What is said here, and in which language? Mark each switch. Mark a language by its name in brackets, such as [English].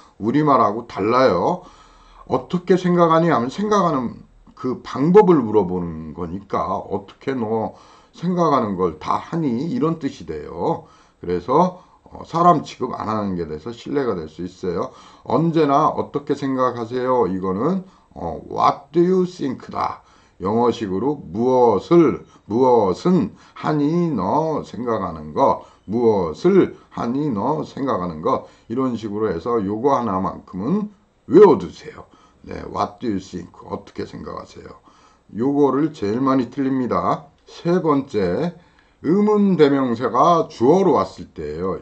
[Korean] 우리말하고 달라요. 어떻게 생각하니 하면 생각하는 그 방법을 물어보는 거니까 어떻게 너 생각하는 걸 다 하니 이런 뜻이 돼요. 그래서 사람 취급 안 하는 게 돼서 신뢰가 될 수 있어요. 언제나 어떻게 생각하세요? 이거는 [English] what do you think다. [Korean] 영어식으로 무엇은 하니 너 생각하는 것, 무엇을 하니 너 생각하는 것 이런 식으로 해서 요거 하나만큼은 외워두세요. [English] 네, what do you think? [Korean] 어떻게 생각하세요? 요거를 제일 많이 틀립니다. 세 번째, 의문대명사가 주어로 왔을 때예요.